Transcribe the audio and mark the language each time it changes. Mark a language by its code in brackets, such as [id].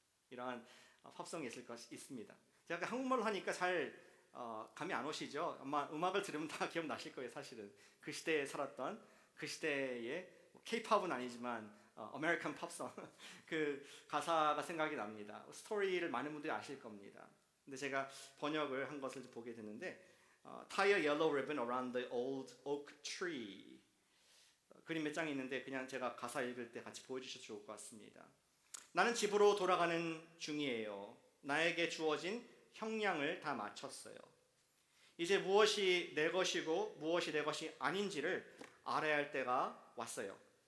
[ko] 이러한 팝송이 있습니다. 제가 한국말로 하니까 잘 감이 안 오시죠? 아마 음악을 들으면 다 기억나실 거예요. 사실은 그 시대에 살았던 그 시대의 K-팝은 아니지만 아메리칸 팝송 그 가사가 생각이 납니다. 스토리를 많은 분들이 아실 겁니다. 근데 제가 번역을 한 것을 보게 되는데 [en] Tie a yellow ribbon around the old oak tree. [ko] 그림 몇 장이 있는데 그냥 제가 가사 읽을 때 같이 보여주셔도 좋을 것 같습니다. 나는 집으로 돌아가는 중이에요. 나에게 주어진 형량을 다 마쳤어요. 이제 무엇이 내 것이고 무엇이 내 것이 아닌지를 알아야 할 때가 왔어요.